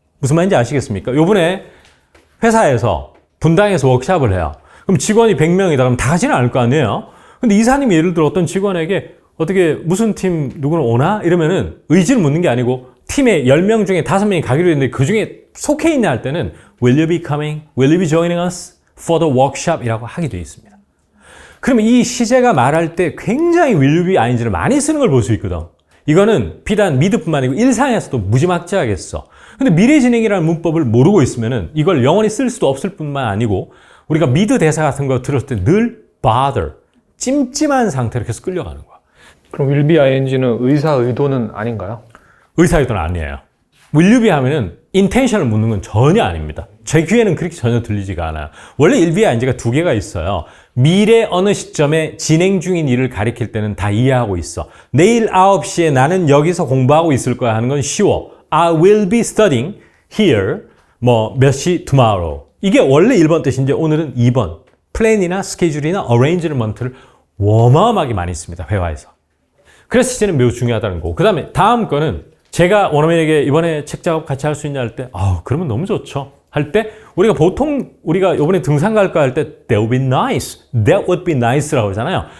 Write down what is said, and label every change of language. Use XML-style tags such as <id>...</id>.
<ko>무슨 말인지 아시겠습니까? 요번에 회사에서 분당에서 워크숍을 해요. 그럼 직원이 100명이다. 그럼 다 하지는 않을 거 아니에요? 근데 이사님이 예를 들어 어떤 직원에게 어떻게 무슨 팀 누구는 오나? 이러면은 의지를 묻는 게 아니고 팀에 10명 중에 5명이 가기로 했는데 그 중에 속해 있냐 할 때는</ko> <en>Will you be coming? Will you be joining us for the workshop?</en> <ko>이라고 하게 되어 있습니다. 그러면 이 시제가 말할 때 굉장히 will you be ing를 많이 쓰는 걸 볼 수 있거든. 이거는 비단 미드뿐만 아니고 일상에서도 무지막지하게 써. 근데 미래 진행이라는 문법을 모르고 있으면은 이걸 영원히 쓸 수도 없을 뿐만 아니고 우리가 미드 대사 같은 거 들었을 때 늘 bother, 찜찜한 상태로 계속 끌려가는 거야. 그럼 will be ing는 의사 의도는 아닌가요? 의사의도는 아니에요. will you be 하면은 intention을 묻는 건 전혀 아닙니다. 제 귀에는 그렇게 전혀 들리지가 않아요. 원래 will be ing가 두 개가 있어요. 미래 어느 시점에 진행 중인 일을 가리킬 때는 다 이해하고 있어. 내일 9시에 나는 여기서 공부하고 있을 거야 하는 건 쉬워.</ko> <en>I will be studying here</en> <ko>몇 시</ko> <en>tomorrow.</en> <ko>이게 원래 1번 뜻인데 오늘은 2번. 플랜이나 스케줄이나 어레인지먼트를 어마어마하게 많이 씁니다. 회화에서. 그래서 시제는 매우 중요하다는 거고. 그 다음에 다음 거는 제가 원어민에게 이번에 책 작업 같이 할 수 있냐 할 때 그러면 너무 좋죠. 할 때 우리가 보통 우리가 이번에 등산 갈까 할 때</ko> <en>that would be nice, that would be nice</en> <ko>라고 하잖아요.</ko>